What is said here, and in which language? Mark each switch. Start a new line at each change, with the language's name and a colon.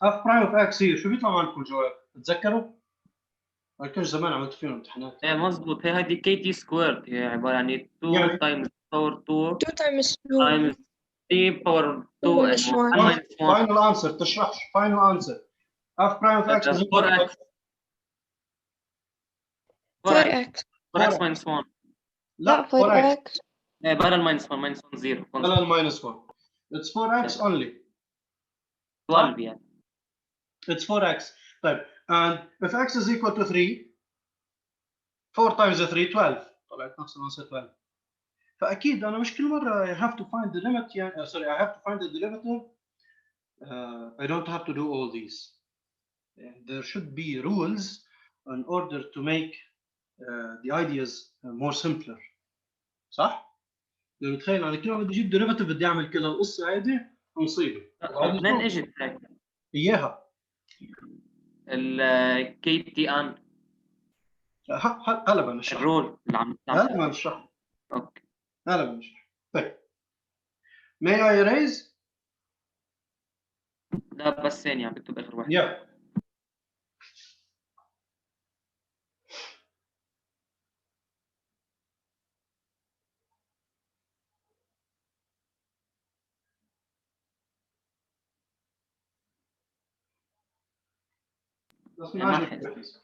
Arabic: f prime of x هي شو بيطلع عندكم الجواب؟ تتذكروا؟ ما كانش زمان عملت فيهم امتحانات. ايه مظبوط هي هذه كي تي سكويرد هي عباره عن 2 تايمز باور 2
English: 2 times 2 times 3 power 2 minus 1. minus 1 Final answer تشرحش final answer. f prime of x is equal to 4x 4x minus 1
Arabic: لا
English: 4x
Arabic: ايه بدل
English: minus 1 minus 1 0 بدل minus 1 it's 4x only
Arabic: 12 يعني
English: it's 4x طيب and if x is equal to 3 4 times 3 12
Arabic: طلعت نفس العنصر
English: 12
Arabic: فاكيد انا مش كل مره
English: I have to find the limit يعني sorry I have to find the derivative I don't have to do all these. There should be rules in order to make the ideas more simpler
Arabic: صح؟ لو تخيل انا كل ما بدي اجيب ديريفاتيف بدي اعمل كل القصه هيدي مصيبه. منين اجت هيك؟ اياها الكي تي ان هلا بنشرح الرول اللي عم هلا بنشرح اوكي هلا بنشرح.
English: طيب may I erase؟
Arabic: لا بس ثانية عم بكتب اخر واحد yeah بس ما عجبك.